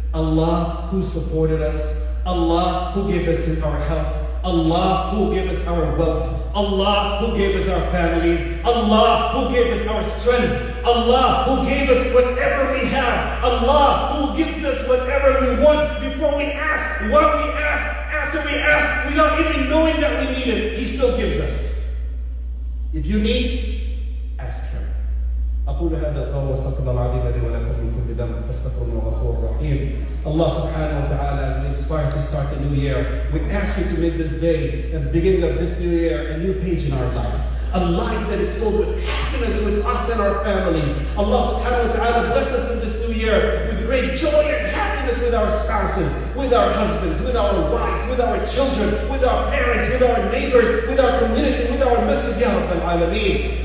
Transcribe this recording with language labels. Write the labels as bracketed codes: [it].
[en] Allah who supported us, Allah who gave us our health, Allah who gave us our wealth, Allah who gave us our families, Allah who gave us our strength, Allah who gave us whatever we have, Allah who gives us whatever we want before we ask, what we ask, after we ask, without even knowing that we need it, He still gives us. If you need, ask Him. [ar] أقول هذا القول وأستغفر الله العظيم لي ولكم من كل ذنب فاستغفروه إنه غفور رحيم. [en] Allah subhanahu wa ta'ala, as we inspire to start the new year, we ask you to make this day and the beginning of this new year a new page in our life. A life that is filled with happiness with us and our families. Allah subhanahu wa ta'ala bless us in this new year with great joy and happiness with our spouses, with our husbands, with our wives, with our children, with our parents, with our neighbors, with our community, with our masjid, Ya Rabbal Alameen.